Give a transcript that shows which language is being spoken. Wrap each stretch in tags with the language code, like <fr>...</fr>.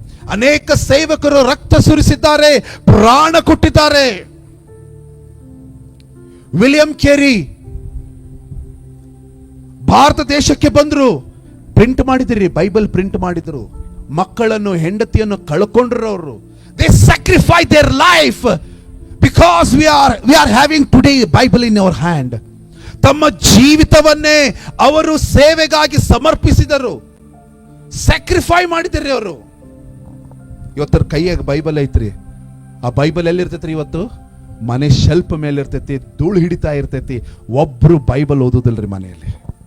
<kn>ಅನೇಕ ಸೇವಕರು ರಕ್ತ ಸುರಿಸಿದ್ದಾರೆ, ಪ್ರಾಣ ಕೊಟ್ಟಿದ್ದಾರೆ. ವಿಲಿಯಂ ಕೇರಿ ಭಾರತ ದೇಶಕ್ಕೆ ಬಂದ್ರು, ಪ್ರಿಂಟ್ ಮಾಡಿದ್ರಿ, ಬೈಬಲ್ ಪ್ರಿಂಟ್ ಮಾಡಿದ್ರು. ಮಕ್ಕಳನ್ನು, ಹೆಂಡತಿಯನ್ನು ಕಳ್ಕೊಂಡ್ರು ಅವರು.</kn> <en>They sacrifice their life because we are having today Bible in our hand.</en> <kn>ತಮ್ಮ ಜೀವಿತವನ್ನೇ ಅವರು ಸೇವೆಗಾಗಿ ಸಮರ್ಪಿಸಿದರು, ಸ್ಯಾಕ್ರಿಫೈ ಮಾಡಿದರು ಅವರು. ಇವತ್ತರ ಕೈಯಾಗ ಬೈಬಲ್ ಐತ್ರಿ. ಆ ಬೈಬಲ್ ಎಲ್ಲಿರ್ತೈತ್ರಿ? ಇವತ್ತು ಮನೆ ಶೆಲ್ಫ್ ಮೇಲೆ ಇರ್ತೈತಿ, ಧೂಳು ಹಿಡಿತಾ ಇರ್ತೈತಿ. ಒಬ್ರು ಬೈಬಲ್ ಓದುದಿಲ್ರಿ ಮನೆಯಲ್ಲಿ.</kn>